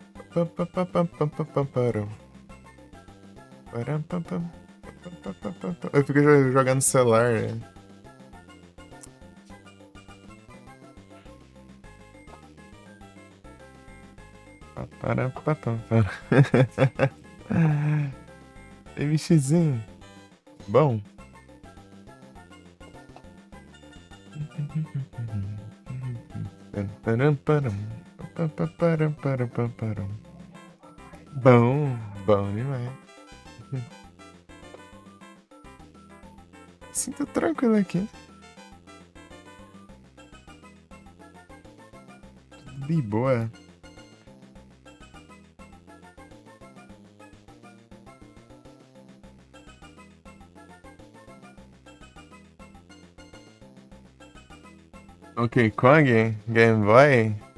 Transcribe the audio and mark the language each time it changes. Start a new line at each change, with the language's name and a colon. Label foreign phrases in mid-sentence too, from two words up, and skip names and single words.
Portuguese: Pam, pam, pam, pam, pam, pam, pam, param. Param, pam, pam, pam, pam, pam, pam, pam. Eu fico jogando no celular, né? Pa, param, pa, pam, param. MXzinho. Bom. Param, param, pam, pam, param, param, pam, param. Bom, bom demais. Sinto tranquilo aqui. De boa. Ok, Kong, Game Boy.